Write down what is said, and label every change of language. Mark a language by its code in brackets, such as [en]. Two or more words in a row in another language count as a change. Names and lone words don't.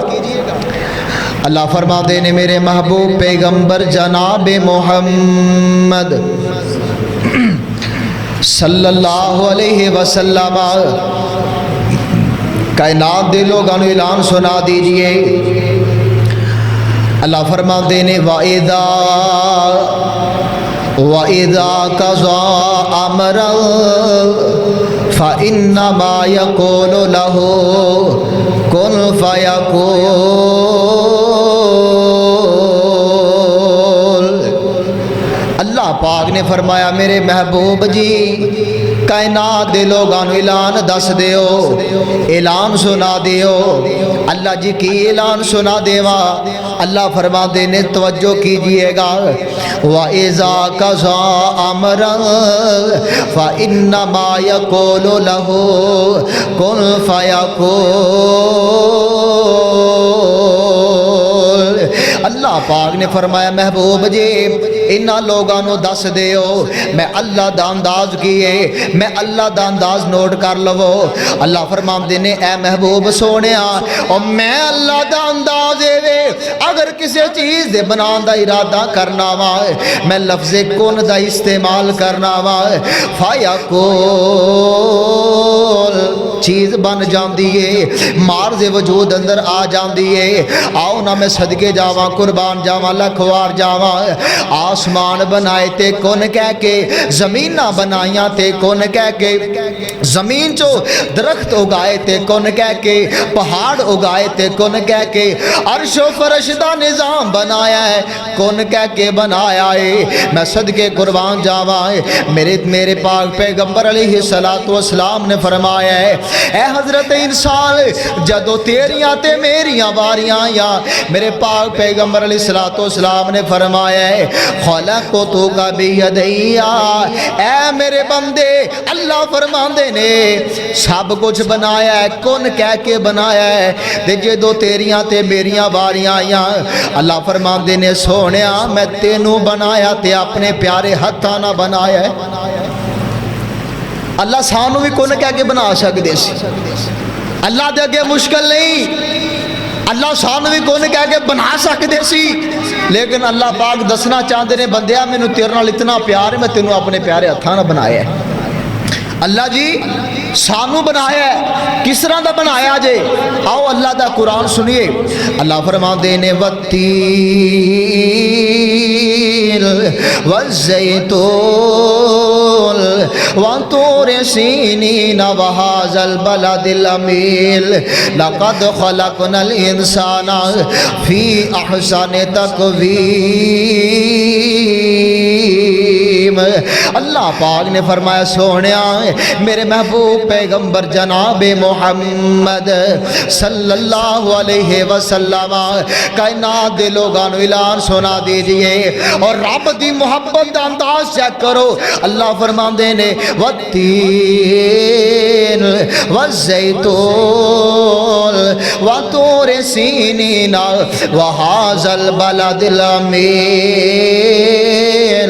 [pa] اللہ فرما دے نے میرے محبوب پیغمبر جناب محمد [ar] صلی اللہ علیہ وسلم [pa] کائنات دے لوگوں نے اعلان سنا دیجئے۔ [ur] اللہ فرماتے ہیں [ar] وَإِذَا قَضَىٰ أَمْرًا فَإِنَّمَا يَقُولُ لَهُ كُن فَيَكُونُ۔ [pa] اللہ پاک نے فرمایا میرے محبوب جی کائنات دے لوگاں نو اعلان دس دیو، اعلان سنا دیو۔ اللہ جی کی اعلان سنا دیوا؟ اللہ فرما دینے توجہ کیجئے گا [ar] وَإِذَا قَضَىٰ أَمْرًا فَإِنَّمَا يَقُولُ لَهُ كُن فَيَكُونُ۔ [pa] اللہ پاک نے فرمایا محبوب جی انہاں لوگاں نو دس دیو میں اللہ دا انداز کیے، میں اللہ دا انداز نوٹ کر لو۔ اللہ فرماندے نے اے محبوب سونیا اور میں اللہ دا انداز وے اگر کسی چیز دے بنان دا ارادہ کرنا وا میں لفظ کن دا استعمال کرنا وا فیکون چیز بن جاندی ہے، مارز وجود اندر آ جاندی ہے۔ آؤ نہ میں صدقے جاواں قربان جاواں لکھوار جاواں۔ آسمان بنائے تے کون کہہ کے، زمین نہ بنائیاں تے کون کہہ کے، زمین چو درخت اگائے تے کون کہہ کے، پہاڑ اگائے تے کون کہہ کے، عرش و فرش دا نظام بنایا ہے کون کہہ کے بنایا ہے۔ میں صدقے قربان جاواں میرے پاک پیغمبر [ar] علیہ السلام [pa] نے فرمایا ہے اے حضرت انسان جدو تیریاں تے میریاں باریاں یا میرے پاک پیغمبر [ar] علیہ السلام [pa] نے فرمایا ہے [ar] خلقتک بیدیا [pa] اے میرے بندے اللہ فرماندے نے سب کچھ بنایا ہے کون کہہ کے بنایا ہے تے جدو تیریاں تے میریاں باریاں یا اللہ فرماندے نے سونیا میں تینوں بنایا تے اپنے پیارے ہتھاں نہ بنایا ہے۔ اللہ سانو بھی کون کہہ کے بنا سکدے سی، اللہ دے اگے مشکل نہیں، اللہ سانو بھی کون کہہ کے بنا سکدے سی، لیکن اللہ پاک دسنا چاہتے نے بندیا مینو تیرے نال اتنا پیار ہے میں تینوں اپنے پیارے ہتھاں نہ بنایا ہے۔ اللہ جی سانو بنایا ہے کس طرح دا بنایا جے؟ آؤ اللہ دا قرآن سنیے۔ اللہ فرماندے نے [ar] والتین والزیتون وطور سینین وہذا البلد الامین لقد خلقنا الانسان فی احسن تقویم۔ [pa] اللہ پاک نے فرمایا سونیا میرے محبوب پیغمبر جناب محمد [ar] صلی اللہ علیہ وسلم [pa] کائنات دے لوگاں نو اعلان سنا دیجئے اور رب دی محبت دا انداز چیک کرو۔ اللہ فرماندے نے [ar] والتین والزیتون وطور سینین وہذا البلد الامین۔